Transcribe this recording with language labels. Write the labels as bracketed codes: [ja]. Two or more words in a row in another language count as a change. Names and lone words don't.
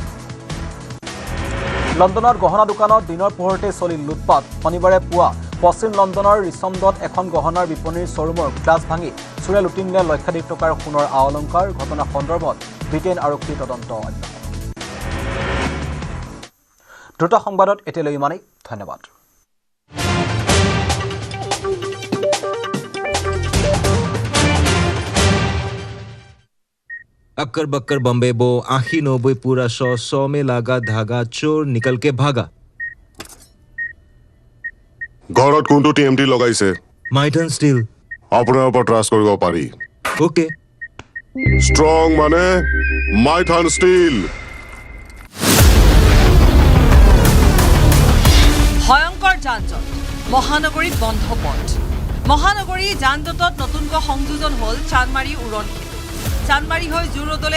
[as] লণ্ডনৰ গহনা দোকানত দিনৰ পোহৰতে চলিল লুটপাট শনিবাৰে পুৱা পশ্চিম লণ্ডনৰ ৰিচমণ্ডত এখন গহনাৰ বিপণীৰ [en] showroom glass [as] ভাঙি চোৰে লুটি নিলে লক্ষাধিক টকাৰ সোণৰ আ-অলংকাৰ ঘটনা সন্দৰ্ভত ব্ৰিটেইন আৰক্ষীৰ তদন্ত অব্যাহত দ্ৰুত সংবাদত এতিয়ালৈ ইমানেই ধন্যবাদ [hi] अक्कर बक्कर बम्बे बो आखी 90 पूरा 100 में लागा धागा चोर निकल के भागा [as] ঘৰত কোনটো টিএমটি লগাইছে মাইটন ষ্টিল আপোনাৰ ওপৰত ট্ৰাষ্ট কৰিব পাৰি ওকে ষ্ট্ৰং মানে মাইথান ষ্টিল ভয়ংকৰ যান-জঁট মহানগৰীত বন্ধ পথ মহানগৰী যান-জঁটত নতুনকৈ সংযোজন হ'ল চানমাৰী উৰণ চানমাৰী হৈ জুৰোডলৈ